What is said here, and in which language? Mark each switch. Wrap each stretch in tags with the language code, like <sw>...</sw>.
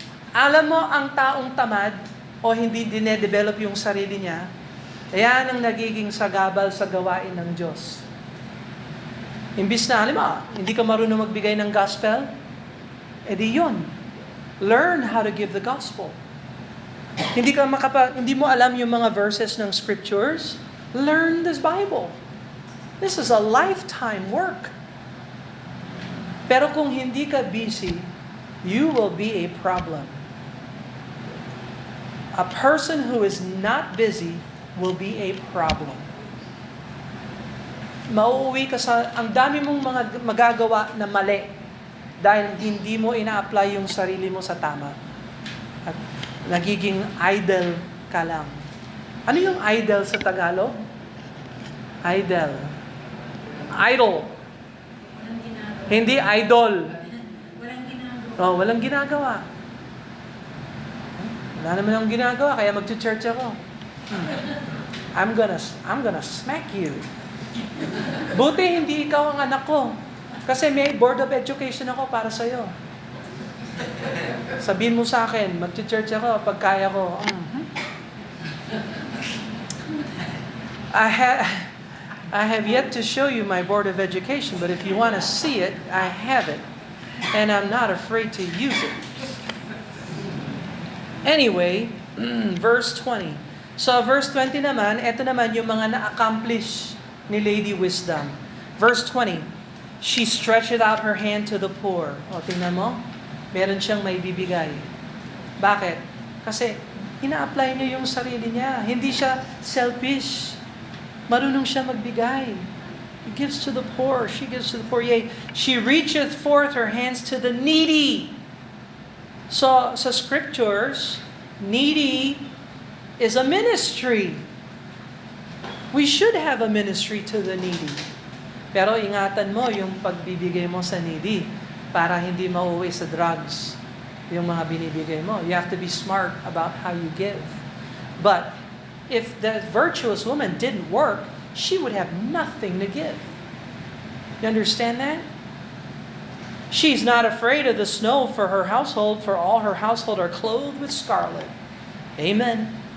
<tl>Alam mo, ang taong tamad o hindi dinedevelop yung sarili niya, ayan ang nagiging sagabal sa gawain ng Diyos. Imbis na, alam mo, hindi ka marunong magbigay ng gospel, edi yun.</tl> <en>Learn how to give the gospel.</en> <tl>Hindi mo alam yung mga verses ng scriptures,</tl> <en>learn this Bible. This is a lifetime work.</en> <tl>Pero kung hindi ka busy,</tl> <en>you will be a problem. A person who is not busy will be a problem.</en> <tl>Mauuwi ka ang dami mong mga magagawa na mali dahil hindi mo ina-apply yung sarili mo sa tama. At nagiging idle ka lang. Ano yung idle sa Tagalog? Idle. Idol. Hindi idol. Walang ginagawa. Oh, walang ginagawa. Wala naman akong ginagawa, kaya mag-church ako.</tl> <en>I'm gonna smack you.</en> <tl>Buti hindi ikaw ang anak ko. Kasi may board of education ako para sa'yo. Sabihin mo sa akin, mag-church ako pag kaya ko.</tl> <en>I have yet to show you my board of education, but if you want to see it, I have it. And I'm not afraid to use it.</en> <tl>Anyway, verse 20. So verse 20 naman, ito naman yung mga na-accomplish ni Lady Wisdom.</tl> <en>Verse 20, she stretched out her hand to the poor.</en> <tl>O, tingnan mo, meron siyang may bibigay. Bakit? Kasi ina-apply niya yung sarili niya. Hindi siya selfish. Marunong siya magbigay.</tl> <en>He gives to the poor. She gives to the poor. Yea, she reacheth forth her hands to the needy. So, sa scriptures, needy is a ministry. We should have a ministry to the needy.</en> <tl>Pero ingatan mo yung pagbibigay mo sa needy para hindi mauwi sa drugs yung mga binibigay mo.</tl> <en>You have to be smart about how you give. But if the virtuous woman didn't work, she would have nothing to give. You understand that? She's not afraid of the snow for her household, for all her household are clothed with scarlet. Amen.</en>